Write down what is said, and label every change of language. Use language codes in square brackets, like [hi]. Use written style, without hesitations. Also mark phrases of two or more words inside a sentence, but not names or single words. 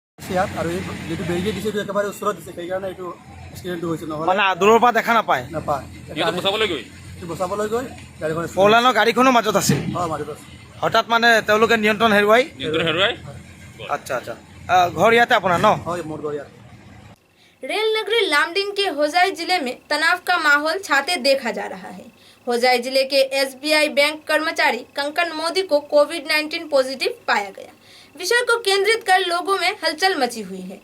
[as] আছে ইয়াত আৰু এই যিটো বেৰিকেড দিছে এইটো একেবাৰে ওচৰত দিছে সেইকাৰণে এইটো এক্সিডেণ্টটো হৈছে নহ'লে মানে দূৰৰ পৰা দেখা নাপায় নাপায় বচাবলৈ গৈ বচাবলৈ গৈ গাড়ীখন ফ'ৰলাইনৰ গাড়ীখনো মাজত আছিল মাজত আছে হঠাৎ মানে তেওঁলোকে নিয়ন্ত্ৰণ হেৰুৱাই আচ্ছা আচ্ছা ঘৰ ইয়াতে আপোনাৰ ন হয় মোৰ ঘৰ ইয়াত [hi] रेल नगरी लामडिंग के होजाई जिले में तनाव का माहौल छाते देखा जा रहा है। होजाई जिले के SBI बैंक कर्मचारी कंकन मोदी को कोविड-19 पॉजिटिव पाया गया। विषय को केंद्रित कर लोगों में हलचल मची हुई है।